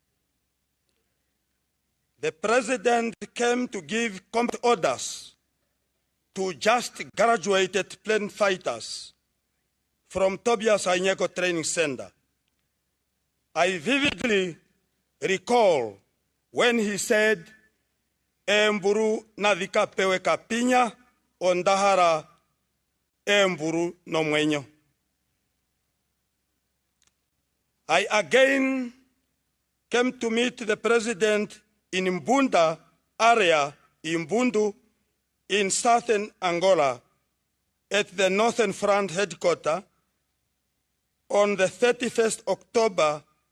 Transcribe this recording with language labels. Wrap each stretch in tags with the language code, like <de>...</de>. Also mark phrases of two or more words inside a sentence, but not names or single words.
<en>The President came to give combat orders to just graduated PLAN fighters from Tobias Hainyeko Training Center. I vividly recall when he said,</en> <ng>"Emburu nadika pewe kapinya, ondahara emburu no mwenyo."</ng> <en>I again came to meet the President in Mbunda area, Imbundu, in southern Angola, at the Northern Front headquarters on the 31st October</en>